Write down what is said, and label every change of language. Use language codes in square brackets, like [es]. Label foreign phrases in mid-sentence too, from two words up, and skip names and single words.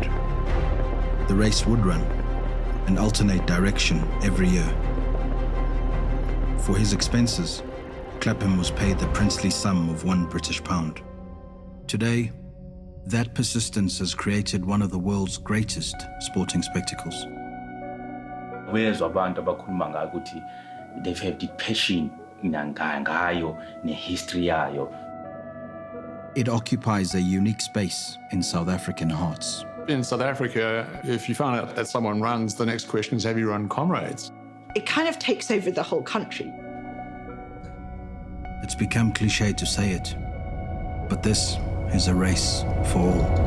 [en] The race would run and alternate direction every year. For his expenses, Clapham was paid the princely sum of £1 British. Today, that persistence has created one of the world's greatest sporting spectacles. [zu] Where's abantu abakhuluma ngayo ukuthi [en] they have the passion [zu] ngayo nehistory yayo. [en] It occupies a unique space in South African hearts. In South Africa, if you find out that someone runs, the next question is, have you run Comrades? It kind of takes over the whole country. It's become cliché to say it, But this is a race for all.